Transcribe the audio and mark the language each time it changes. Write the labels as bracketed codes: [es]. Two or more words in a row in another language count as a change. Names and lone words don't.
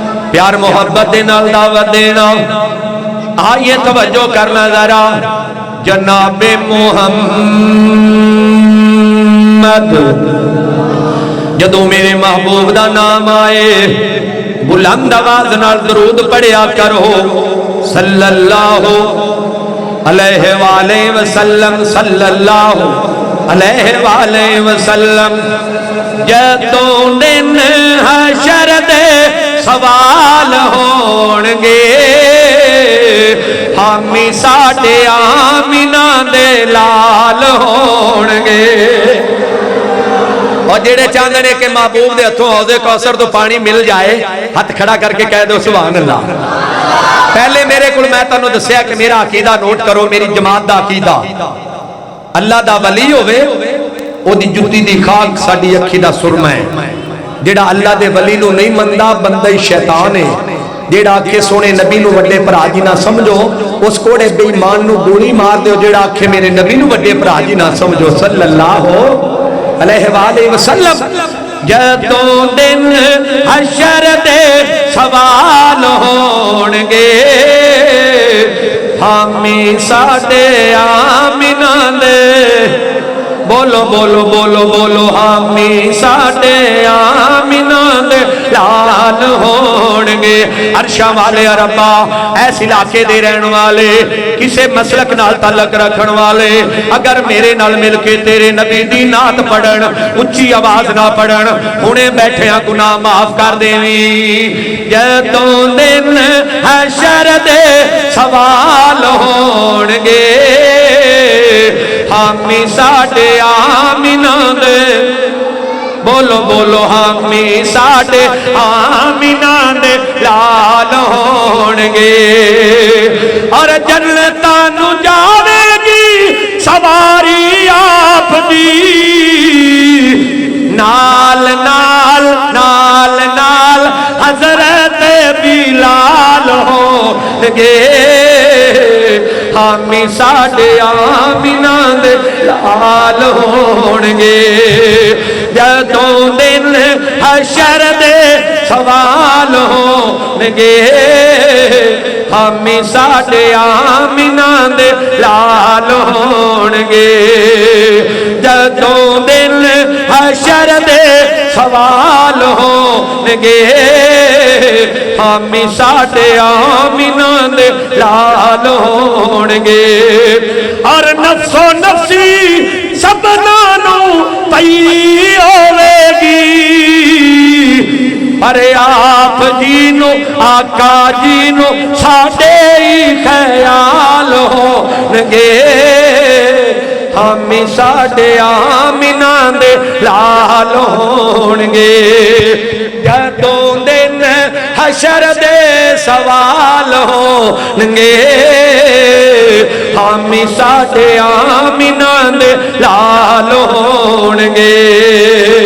[pa] پیار محبت دے نال دعوت دینا. آئیے توجہ کرنا ذرا. جناب محمد جدوں میرے محبوب دا نام آئے بلند آواز نال درود پڑھیا کرو [ar] صلی اللہ علیہ وآلہ وسلم صلی اللہ علیہ وآلہ وسلم. [pa] جدوں دن حشر دے سوال ہونگے حامی ساڈے آمینہ دے لال ہونگے. اور جڑے چاہتے ہیں کہ محبوب دے ہتھوں حوض کوثر تو پانی مل جائے ہاتھ کھڑا کر کے کہہ دو [ar] سبحان اللہ. [pa] پہلے میرے کو میں تانوں دسیا کہ میرا عقیدہ نوٹ کرو. میری جماعت دا عقیدہ اللہ دا ولی ہوئے او دی جتی دی خاک ساڈی اکھی دا سرما ہے. جیڑا اللہ دے ولی نو نہیں مندا بندہ شیطان ہے. جیڑا آکھے سونے نبی نو وڈے بھرا جی نہ سمجھو اس کوڑے بے ایمان نو گولی مار دیو. جیڑا آکھے میرے نبی نو وڈے بھرا جی نہ سمجھو [ar] صلی اللہ علیہ وآلہ وسلم. [pa] جدوں دن حشر دے سوال ہونگے حامی ساڈے آمینہ دے بولو بولو بولو بولو حامی ساڈے آمینہ دے لال ہونگے. عرشاں والے ربا ایس علاقے دے رہن والے کسے مسلک نال تعلق رکھن والے اگر میرے نال مل کے تیرے نبی دی نعت پڑھن اچھی آواز نہ پڑھن انہیں بیٹھے ہیں گناہ معاف کر دیویں. جدوں دن حشر دے سوال ہونگے حامی ساڈے آمینہ دے بولو بولو حامی ساڈے آمینہ دے لال ہونگے. اور جنتاں نو جاوے گی سواری آپ دی نال نال نال نال حضرت بلال ہونگے حامی ساڈے آمینہ دے لال ہونگے. جدوں دن حشر دے سوال ہونگے حامی ساڈے آمینہ دے لال ہونگے. جدوں دن حشر دے سوال ہونگے حامی ساڈے آمینہ دے لال ہونگے. اور نفس و نفسی سبنانو پئی ہوے گی پر آپ جینو آقا جینو ساڈے ہی خیال ہونگے حامی ساڈے آمینہ دے لال ہونگے. جدوں دن حشر دے سوال ہونگے حامی ساڈے آمینہ دے لال ہونگے.